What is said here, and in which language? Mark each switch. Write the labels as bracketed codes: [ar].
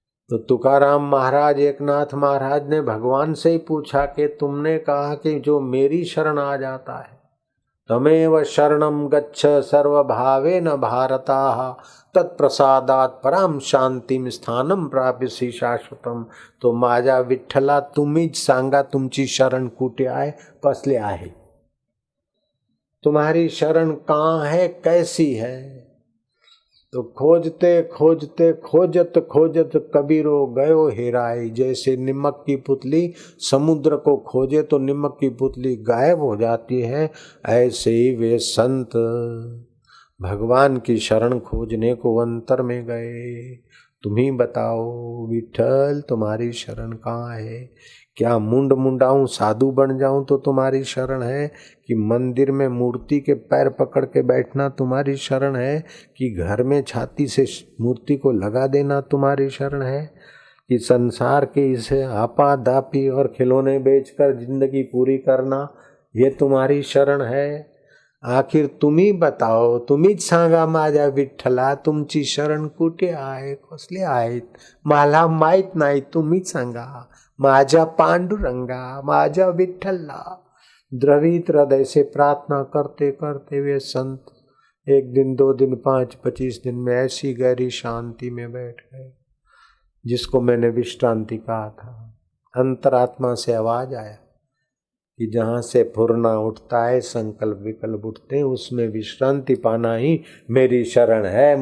[hi] तो तुकाराम महाराज, एकनाथ महाराज ने भगवान से ही पूछा कि तुमने कहा कि जो मेरी शरण आ जाता है, [sa] तमेव शरणम गच्छ सर्वभावेन भारताः तत्प्रसादात पराम शांतिम स्थानम प्राप्यसी शाश्वतम। [mr] तो माझा विठ्ठला तुम्हीच सांगा तुमची शरण कुठे आहे, कसले आहे, [hi] तुम्हारी शरण कहाँ है, कैसी है। तो खोजते खोजते खोजत खोजत कबीरो गयो हेराई। जैसे निमक की पुतली समुद्र को खोजे तो निमक की पुतली गायब हो जाती है, ऐसे ही वे संत भगवान की शरण खोजने को अंतर में गए। तुम्ही बताओ विठल, तुम्हारी शरण कहाँ है। क्या मुंड मुंडाऊं साधु बन जाऊं तो तुम्हारी शरण है, कि मंदिर में मूर्ति के पैर पकड़ के बैठना तुम्हारी शरण है, कि घर में छाती से मूर्ति को लगा देना तुम्हारी शरण है, कि संसार के इसे आपा दापी और खिलौने बेचकर जिंदगी पूरी करना ये तुम्हारी शरण है। आखिर तुम्ही बताओ, [mr] तुम्हीच सांगा माझ्या विठ्ठला तुमची शरण कुठे आहे, कसले आहेत, मला माहित नाही, तुम्हीच सांगा माझ्या पांडुरंगा, माझ्या विठ्ठला। [hi] द्रवित हृदय से प्रार्थना करते करते वे संत 1 दिन 2 दिन 5 25 दिन में ऐसी गहरी शांति में बैठ गए, जिसको मैंने विश्रांति कहा था। अंतरात्मा से आवाज आया कि जहाँ से फुरना उठता है, संकल्प विकल्प उठते हैं, उसमें विश्रांति पाना ही मेरी शरण है।